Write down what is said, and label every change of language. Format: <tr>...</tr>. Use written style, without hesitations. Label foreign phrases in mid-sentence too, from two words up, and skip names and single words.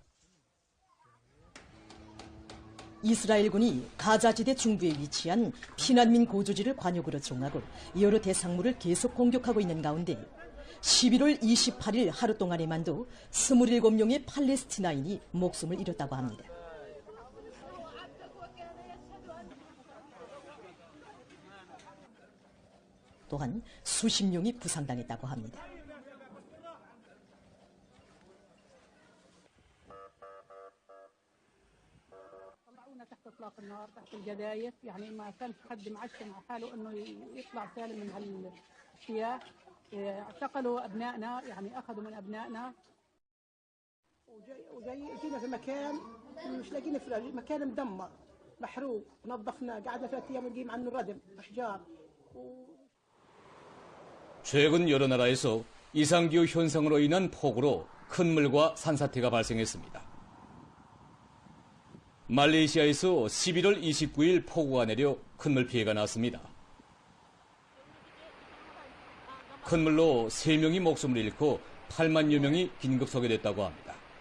<ko>이스라엘군이 가자지대 중부에 위치한 피난민 거주지를 관역으로 정하고 여러 대상물을 계속 공격하고 있는 가운데 11월 28일 하루 동안에만도 27명의 팔레스티나인이 목숨을 잃었다고 합니다. 또한 수십 명이 부상당했다고 합니다.</ko> <ar>تحت اطلاق النار تحت الجدايف يعني ما كانش حد معشم على حاله انه يطلع سالم من هالاجتياح اعتقلوا ابنائنا يعني اخذوا من ابنائنا وجاي جينا في مكان مش لاقيين فراش مكان مدمر محروق نظفناه قعدنا 3 ايام نجيب عنه ردم اشجار</ar> <ko>최근 여러 나라에서 이상기후 현상으로 인한 폭우로 큰 물과 산사태가 발생했습니다. 말레이시아에서 11월 29일 폭우가 내려 큰 물 피해가 났습니다. 큰 물로 3명이 목숨을 잃고 8만여 명이 긴급 소개됐다고 합니다.</ko>